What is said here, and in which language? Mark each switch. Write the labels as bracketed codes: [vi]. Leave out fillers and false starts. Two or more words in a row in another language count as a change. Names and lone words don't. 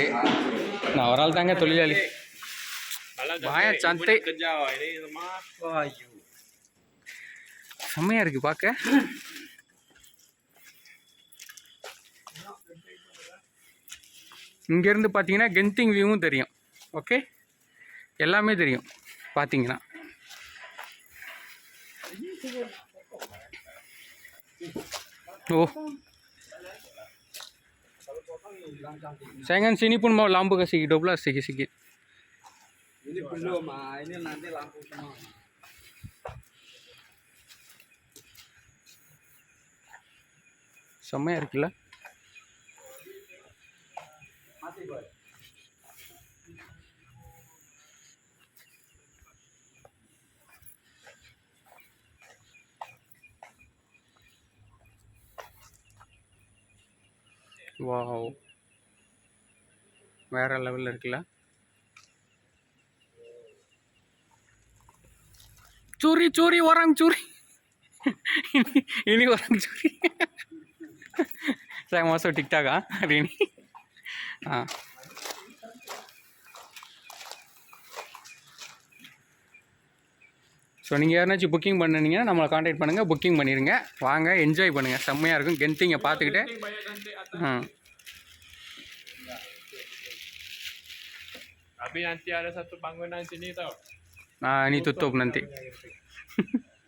[ta] நான் ஒரு ஆள் தாங்க தொழிலாளி. சந்தை செம்மையா இருக்கு பார்க்க. இங்கேருந்து பார்த்தீங்கன்னா கென்திங் வியூவும் தெரியும். ஓகே, எல்லாமே தெரியும் பார்த்தீங்கன்னா. [ms] Oh, saya kan sini pun mau lampu kasih 12 sikit-sikit. Ini belum, ini nanti lampu semua. [ta] செம்மையா இருக்குல்ல. [ms] Mati boy. [ta] வாவ், வேற லெவலில் இருக்குல்ல. [ms] curi orang curi. Ini orang curi. Saya masuk TikTok hari ini. [ta] ஸோ நீங்கள் யாருனாச்சும் புக்கிங் பண்ணினீங்கன்னா நம்மளை காண்டாக்ட் பண்ணுங்கள், புக்கிங் பண்ணிடுங்க. வாங்க, என்ஜாய் பண்ணுங்கள், செம்மையாக இருக்கும். கென்திங்கை பார்த்துக்கிட்டு. [ms] Tapi nanti ada satu bangunan sini tau. Ini tutup nanti.